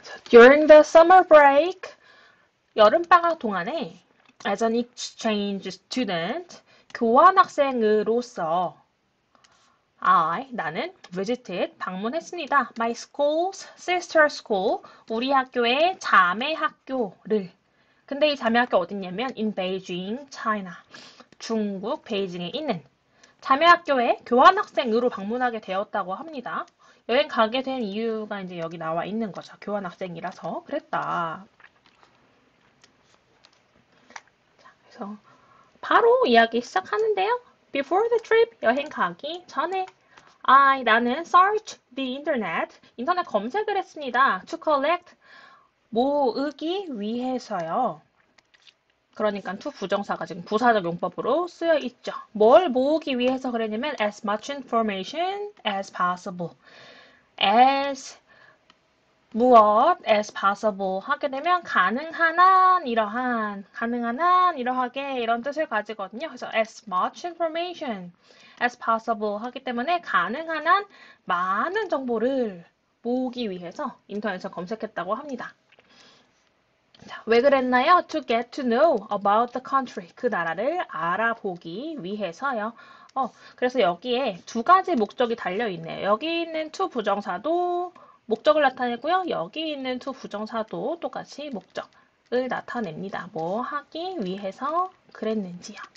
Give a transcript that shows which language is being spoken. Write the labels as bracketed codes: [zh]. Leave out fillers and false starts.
[en] During the summer break, [ko] 여름방학 동안에 [en] as an exchange student, [ko] 교환학생으로서 나는 [en] visited, [ko] 방문했습니다. [en] My school's sister school, [ko] 우리 학교의 자매 학교를. 근데 이 자매 학교 어딨냐면 [en] in Beijing, China, [ko] 중국 베이징에 있는 자매 학교에 교환학생으로 방문하게 되었다고 합니다. 여행 가게 된 이유가 이제 여기 나와 있는 거죠. 교환학생이라서 그랬다. 그래서 바로 이야기 시작하는데요. [en] Before the trip, [ko] 여행 가기 전에 나는 [en] search the internet, [ko] 인터넷 검색을 했습니다. [en] To collect, [ko] 모으기 위해서요. 그러니까 to 부정사가 지금 부사적 용법으로 쓰여 있죠. 뭘 모으기 위해서 그랬냐면 [en] as much information as possible. [ko] as 무엇 as possible 하게 되면 가능한 한 이러한, 가능한 한 이러하게 이런 뜻을 가지거든요. 그래서 [en] as much information as possible [ko] 하기 때문에 가능한 한 많은 정보를 모으기 위해서 인터넷에서 검색했다고 합니다. 자, 왜 그랬나요? [en] To get to know about the country. [ko] 그 나라를 알아보기 위해서요. 그래서 여기에 두 가지 목적이 달려있네요. 여기 있는 to 부정사도 목적을 나타내고요. 여기 있는 to 부정사도 똑같이 목적을 나타냅니다. 뭐 하기 위해서 그랬는지요.